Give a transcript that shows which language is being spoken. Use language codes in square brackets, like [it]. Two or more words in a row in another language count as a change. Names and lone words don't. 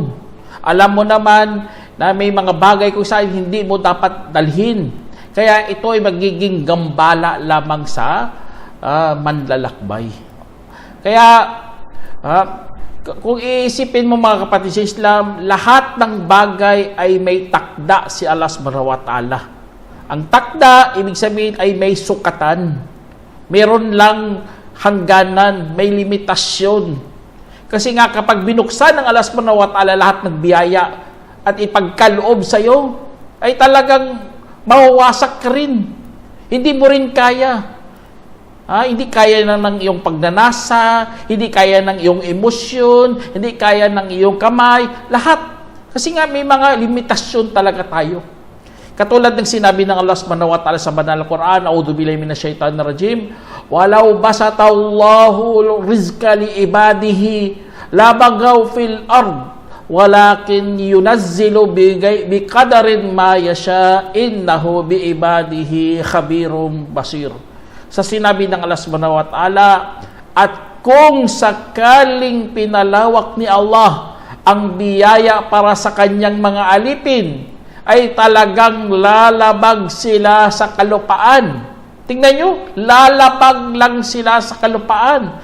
[tl] Alam mo naman na may mga bagay kung saan hindi mo dapat dalhin. Kaya ito ay magiging gambala lamang sa manlalakbay. Kaya kung iisipin mo mga kapatid sa Islam, lahat ng bagay ay may takda si Allah [ar] سبحانه وتعالى. [tl] Ang takda, ibig sabihin ay may sukatan. Meron lang hangganan, may limitasyon. Kasi nga kapag binuksan ng Allah [ar] سبحانه وتعالى [tl] lahat ng biyaya at ipagkaloob sa iyo, ay talagang mawawasak ka rin. Hindi mo rin kaya. Hindi kaya ng iyong pagnanasa, hindi kaya ng iyong emosyon, hindi kaya ng iyong kamay, lahat. Kasi nga may mga limitasyon talaga tayo. Katulad ng sinabi ng Allah [ar] سبحانه وتعالى [tl] sa banal na Quran, [ar] أعوذ بالله من الشيطان الرجيم, ولو بسط الله الرزق لعباده لبغوا في الأرض ولكن ينزل بقدر ما يشاء إنه بعباده خبير بصير. [tl] Sa sinabi ng Allah [ar] سبحانه وتعالى, [tl] at kung sakaling pinalawak ni Allah ang biyaya para sa kanyang mga alipin, ay talagang lalabag sila sa kalupaan. Tingnan nyo, lalabag lang sila sa kalupaan.